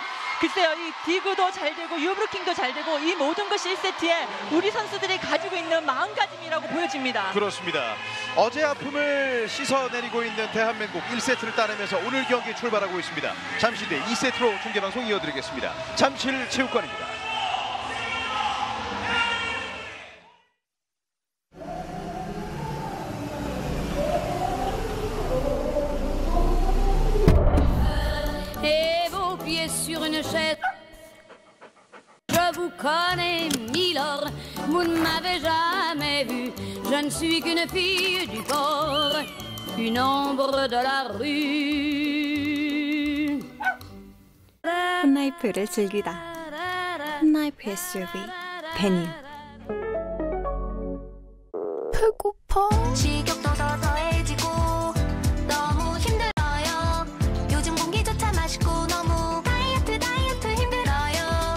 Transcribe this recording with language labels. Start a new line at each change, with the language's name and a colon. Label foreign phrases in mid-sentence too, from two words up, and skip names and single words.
Korean: 글쎄요, 이 디그도 잘 되고 유브루킹도 잘 되고 이 모든 것이 1세트에 우리 선수들이 가지고 있는 마음가짐이라고 보여집니다. 그렇습니다. 어제 아픔을 씻어내리고 있는 대한민국 1세트를 따내면서 오늘 경기 출발하고 있습니다. 잠시 뒤에 2세트로 중계방송 이어드리겠습니다. 잠실 체육관입니다.
French: Sur une chaise, je vous connais, milord, vous ne m'avez jamais vu, je ne suis qu'une fille du port, une ombre de la rue.
Korean: 홈라이프를 즐기다. 홈라이프 SUV 데님. 배고파. 식욕도 더해지고 너무 힘들어요. 요즘 공기조차 맛있고 너무 다이어트 힘들어요.